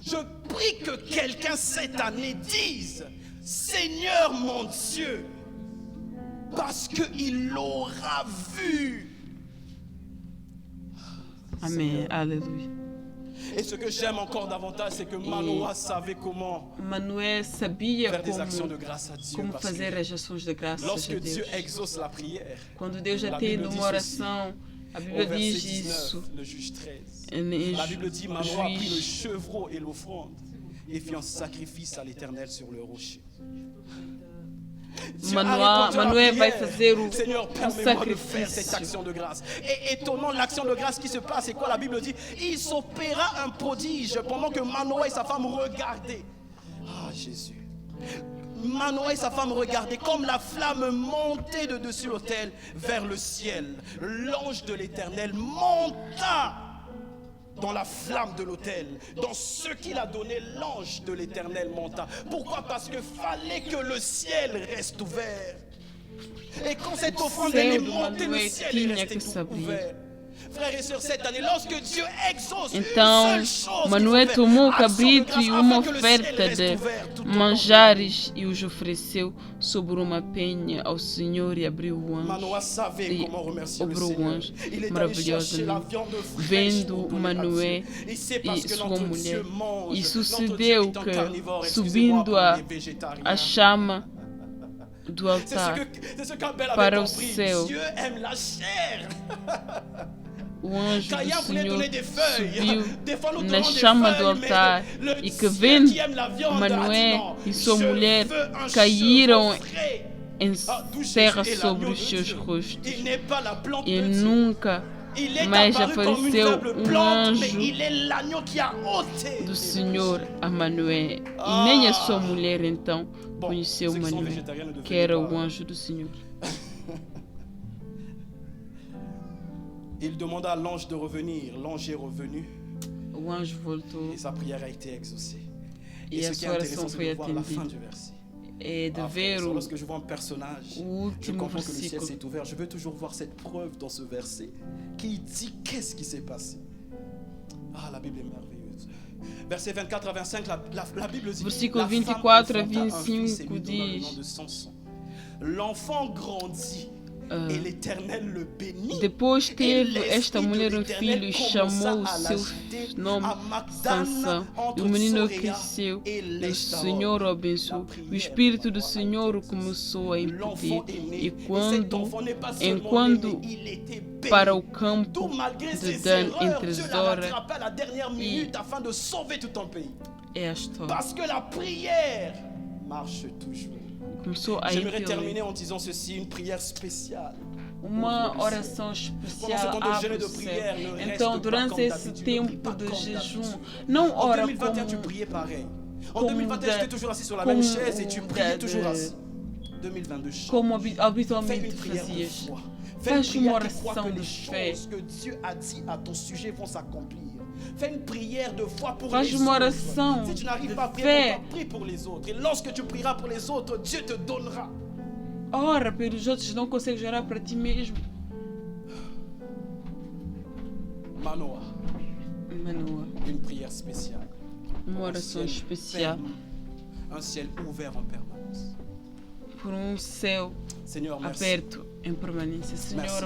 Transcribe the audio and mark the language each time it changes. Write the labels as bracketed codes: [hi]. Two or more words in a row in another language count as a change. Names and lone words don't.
[fr] Je prie que quelqu'un cette année dise, Seigneur mon Dieu, parce qu'il l'aura vu. Amen, alléluia. Et ce que j'aime encore davantage, c'est que Manoah savait comment [pt] sabia [fr] faire des actions de grâce à Dieu. [pt] Como fazer as ações de graças a [fr] lorsque [pt] Deus. [fr] Dieu exauce la prière, [pt] quando Deus atende uma oração, a Bíblia diz isso. [fr] Le juge 13. La Bible dit, Manoah a pris le chevreau et l'offrande et fit un sacrifice à l'Éternel sur le rocher. [pt] Manoé vai fazer [fr] Seigneur, permets-moi de faire cette action de grâce. Et étonnant, l'action de grâce qui se passe, c'est quoi? La Bible dit, il s'opéra un prodige pendant que Manoah et sa femme regardaient. Ah, Jésus. Manoah et sa femme regardaient comme la flamme montait de dessus l'autel vers le ciel. L'ange de l'Éternel monta dans la flamme de l'autel, dans ce qu'il a donné, l'ange de l'Éternel monta. Pourquoi? Parce que fallait que le ciel reste ouvert. Et quand cette offrande est montée, le ciel est resté ouvert. Frères et sœurs, cette année, lorsque Dieu exauce [pt] Então, [fr] une seule chose [pt] Manoé [fr] qu'il faut [pt] tomou o [fr] faire, action de [pt] cabrito [fr] grâce, [pt] e uma [fr] afin que le ciel [pt] oferta [fr] reste [pt] de [fr] ouvert tout au long. [pt] manjares e os ofereceu sobre uma penha ao Senhor e abriu o [fr] Manoah [pt] anjo. [fr] savait [pt] E [fr] comment remercier le [pt] obrou o [fr] Seigneur. [pt] anjo [fr] Il est allé chercher la [pt] maravilhosamente. [fr] viande fraîche [pt] Vendo [fr] pour donner à [pt] Manoé [fr] Dieu. Et c'est parce [pt] e [fr] que [pt] sua [fr] notre [pt] mulher. [fr] Dieu mange. [pt] E [fr] Notre Dieu [pt] sucedeu [fr] est un carnivore, [pt] que, [fr] excusez-moi [pt] subindo [fr] pour [pt] a [fr] les végétariens. [pt] chama do [fr] C'est [pt] altar [fr] ce qu'Abel avait [pt] para o [fr] compris. [pt] céu, [fr] Dieu aime la chair. [pt] o anjo [fr] Caïn [pt] do [fr] voulait [pt] Senhor [fr] donner des feuilles. [pt] subiu [fr] Des fois, nous [pt] na [fr] donnons des [pt] chama do [fr] feuilles, [pt] altar [fr] mais le [pt] e que [fr] Dieu [pt] vendo [fr] qui aime la viande a dit [pt] Manoé [fr] non, [pt] e sua [fr] je [pt] mulher [fr] veux un [pt] caíram [fr] cheveu frais. [pt] em [fr] D'où Jésus [pt] terra [fr] est [pt] sobre [fr] l'agneau [pt] os [fr] de [pt] seus [fr] Dieu. [pt] rostos. [fr] Il n'est pas la plante [pt] E [fr] de Dieu. [pt] nunca [fr] Il est [pt] mais [fr] apparu comme une [pt] apareceu [fr] faible [pt] um [fr] plante, mais [pt] anjo [fr] il est l'agneau qui a ôté. [pt] do Senhor a Manoé. E Ah. nem a sua mulher então Bom, conheceu [fr] ceux qui sont [pt] Manoé, [fr] végétariens ne [pt] que era [fr] devenaient [pt] o [fr] pas. [pt] anjo do Senhor. [fr] Il demanda à l'ange de revenir. L'ange est revenu [pt] O anjo voltou [fr] et sa prière a été exaucée. [pt] e [fr] Et [pt] a [fr] ce qui est [pt] sua [fr] intéressant, [pt] oração [fr] c'est [pt] foi [fr] de voir la fin [pt] atendida. [fr] du verset. [pt] É de Ah, ver [fr] frère, [pt] o [fr] lorsque je vois un personnage, je [pt] último [fr] comprends que le ciel [pt] versículo. [fr] s'est ouvert. Je veux toujours voir cette preuve dans ce verset qui dit qu'est-ce qui s'est passé. Ah, la Bible est merveilleuse. Verset 24 à 25, la Bible dit [pt] Versículo [fr] la femme [pt] 24 a [fr] enfanta un fils et [pt] 25 [fr] lui donna le nom [pt] diz, [fr] de Samson. L'enfant grandit et l'Éternel le bénit. [pt] depois [fr] Et [pt] teve esta [fr] l'esprit de [pt] mulher um [fr] l'Éternel [pt] filho e [fr] commença [pt] chamou o [fr] à [pt] seu [fr] l'agiter [pt] nome [fr] à Magdana, [pt] Sansão. E [fr] entre [pt] o menino [fr] Soréa [pt] cresceu [fr] et [pt] e o [fr] l'Eshtaol. [pt] Senhor o abençoou. O Espírito do Senhor o começou a [fr] L'enfant [pt] impedir. [fr] est né. [pt] E [fr] Et cet [pt] quando, [fr] enfant n'est pas seulement né, [pt] enquanto mais il était béni. para o campo [fr] D'où, malgré [pt] de [fr] ses [pt] Dan [fr] erreurs, [pt] entre [fr] Dieu l'a [pt] Zora [fr] rattrapé à la dernière minute afin de sauver tout un pays. [pt] é a história. [fr] Parce que la prière marche toujours. [pt] Começou a [fr] J'aimerais [pt] impelir. [fr] terminer en disant ceci, une prière spéciale. [pt] Uma oração especial abre o céu. Então, durante esse tempo de jejum, não [fr] En [pt] ora [fr] 2021, tu [pt] como [fr] priais pareil. En comme 2021, tu étais toujours assis sur la même chaise et tu priais toujours assis. 2022, change. [pt] como [fr] Fais [pt] habitualmente [fr] une prière de [pt] fazias. [fr] foi. Fais une [pt] Faz uma [fr] prière qui croit [pt] oração [fr] que [pt] de [fr] les [pt] fé. [fr] choses que Dieu a dit à ton sujet vont s'accomplir. Fais une prière de foi pour [pt] Faz [fr] les [pt] uma [fr] autres. [pt] oração [fr] Si tu n'arrives [pt] de [fr] pas à prier [pt] fé. [fr] pour toi, prie pour les autres. Et lorsque tu prieras pour les autres, Dieu te donnera. [pt] Ora pelos outros, não consegues orar para ti mesmo. [fr] Manoah, [pt] Manoa, [fr] une prière spéciale. [pt] uma [fr] Pour un [pt] oração ciel especial [fr] ferme, un ciel ouvert en permanence. [pt] por céu [fr] Seigneur, merci. [pt] aberto em permanência. Senhor, [fr] Merci.